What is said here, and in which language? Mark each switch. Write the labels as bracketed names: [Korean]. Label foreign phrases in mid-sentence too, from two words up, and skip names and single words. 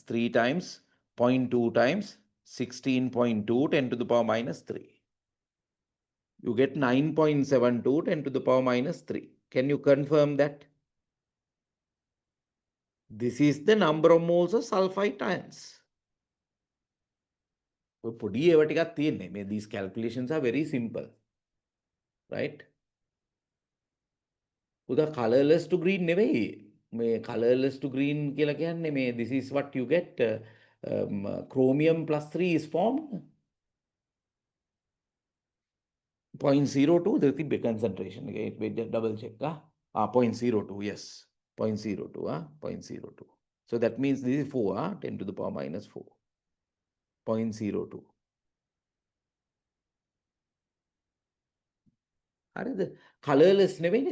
[English] 3 times 0.2 times 16.2 10 to the power minus 3. You get 9.72 10 to the power minus 3. Can you confirm that? This is the number of moles of sulfite ions. [Sinhala] පොඩි ඒවා ටිකක් තියෙන්නේ. [English] These calculations are very simple, right? උදා colorless to green නෙවෙයි. මේ colorless to green [Sinhala] කියලා කියන්නේ මේ [English] this is what you get. Chromium plus 3 is formed. 0.02 the තිබ්බේ concentration එක double check 0.02, yes, 0.02 0.02. So that means this is 4 10 to the power minus 4. 0.02. The colorless නෙවෙයිනේ.